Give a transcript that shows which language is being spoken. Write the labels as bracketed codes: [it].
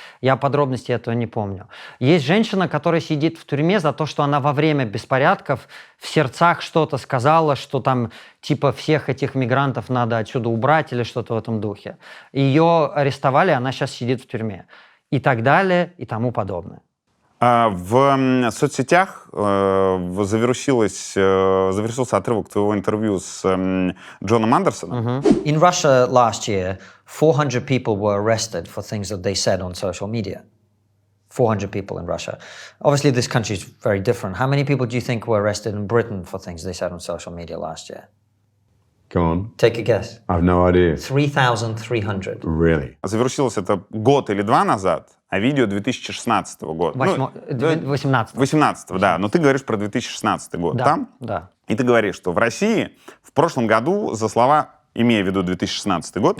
[ru] Я подробностей этого не помню. Есть женщина, которая сидит в тюрьме за то, что она во время беспорядков в сердцах что-то сказала, что там типа всех этих мигрантов надо отсюда убрать или что-то в этом духе. Ее арестовали, она сейчас сидит в тюрьме. И так далее, и тому подобное. В соцсетях завершился отрывок твоего интервью с Джоном Андерсоном. [en] In Russia last year, 400 people were arrested for things that they said on social media. 400 people in Russia. Obviously, this country is very different. How many people do you think were arrested in Britain for things they said on social media last year? Go on. Take a guess. I have no idea. 3,300. Really? [ru] Завершилось это год или два назад, а видео 2016 года. 18. 18, да. Но ты говоришь про 2016 год. Да, Там? да. И ты говоришь, что в России в прошлом году за слова, имея в виду 2016 год,